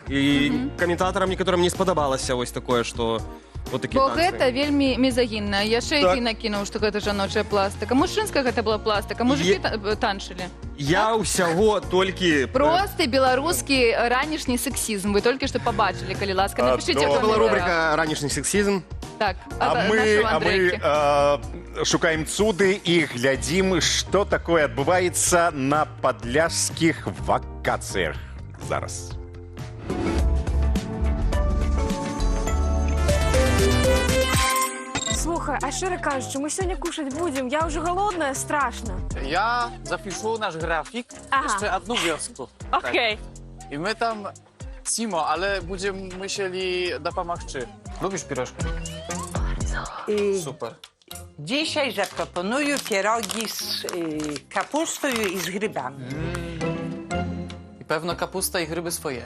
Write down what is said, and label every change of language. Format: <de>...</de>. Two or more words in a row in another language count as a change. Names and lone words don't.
<be>І каментатарам некаторым не спадабалася ось такое, што вот такі Бо танцы. гэта вельмі мезагінна. Яшчэ і ты накінуў, што гэта жаночая пластыка. Мужчынская гэта была пластыка. Мужыкі танчылі. Я ўсяго толькі... Просты беларускі ранішні сексізм. Вы толькі што пабачылі, калі ласка, напішыце.</be> <uk>Це була рубрика «Ранішній сексізм».</uk> <be>Так, А мы шукаем цуды і глядзім, што такое адбываецца на падляшскіх вакацыях. Зараз.</be> <uk>Слухай, а щиро кажучи, ми сьогодні кушать будемо. Я вже голодна, страшно. Я запишу наш графік, ще одну вёску. Окей.</uk> <pl>I my tam, Simo, ale będziemy musieli dopomagać. Lubisz pirożki? Super. Dzisiaj zaproponuję pierogi z kapustą i z grzybami. I pewno kapusta i gryby swoje.</pl>